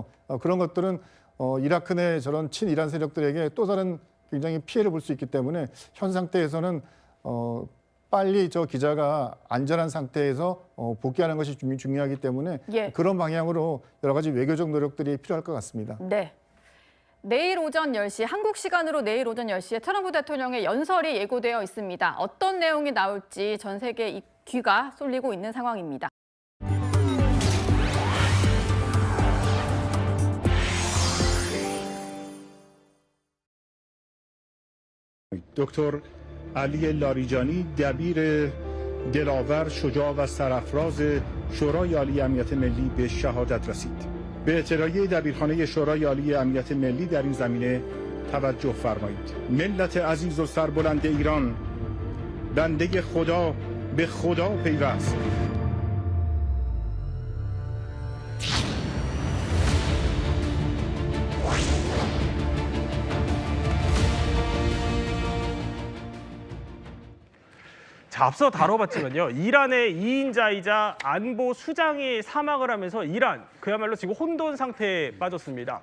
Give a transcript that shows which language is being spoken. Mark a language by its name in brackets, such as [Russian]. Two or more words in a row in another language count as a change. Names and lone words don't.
[Korean] 그런 것들은 이라크 내 저런 친이란 세력들에게 또 다른 굉장히 피해를 볼 수 있기 때문에 현 상태에서는 빨리 저 기자가 안전한 상태에서 복귀하는 것이 중요하기 때문에 예. 그런 방향으로 여러 가지 외교적 노력들이 필요할 것 같습니다. 네. 내일 오전 10시, 한국 시간으로 내일 오전 10시에 트럼프 대통령의 연설이 예고되어 있습니다. 어떤 내용이 나올지 전 세계 귀가 쏠리고 있는 상황입니다. [Persian] دکتر علی لاریجانی دبیر دلاور شجاع و سرافراز شورای عالی امنیت ملی به شهادت رسید. به اطلاعیه دبیرخانه شورای عالی امنیت ملی در این زمینه توجه فرمایید. ملت عزیز و سربلند ایران بنده خدا به خدا پیوست. [Korean] 자, 앞서 다뤄봤지만요. 이란의 2인자이자 안보 수장이 사망을 하면서 이란 그야말로 지금 혼돈 상태에 빠졌습니다.